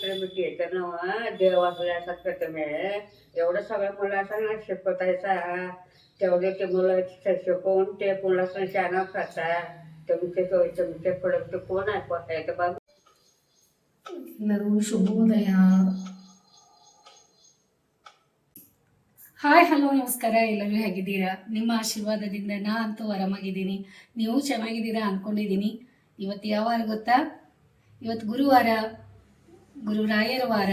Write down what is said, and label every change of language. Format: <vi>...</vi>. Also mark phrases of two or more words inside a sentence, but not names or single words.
<mr>झाले मी टीचर नव्हा देव असल्यासारखं तुम्ही एवढं सगळं मुलांना शिकवतायचा तेवढे ते मुलं शिकवून ते मुलांना शाणं करता तुमचे पुढे कोण ऐकवतायचं बाबा.</mr> <kn>ಎಲ್ಲರೂ ಶುಭೋದಯ.</kn> <en>hi hello</en> <kn>ನಮಸ್ಕಾರ. ಎಲ್ಲರೂ ಹೇಗಿದ್ದೀರಾ? ನಿಮ್ಮ ಆಶೀರ್ವಾದದಿಂದ ನಾ ಅಂತೂ ಆರಾಮಾಗಿದ್ದೀನಿ. ನೀವು ಚೆನ್ನಾಗಿದ್ದೀರಾ ಅಂದ್ಕೊಂಡಿದ್ದೀನಿ. ಇವತ್ತು ಯಾವ ವಾರ ಗೊತ್ತಾ? ಇವತ್ತು ಗುರುವಾರ, ಗುರುರಾಯರ ವಾರ.</kn>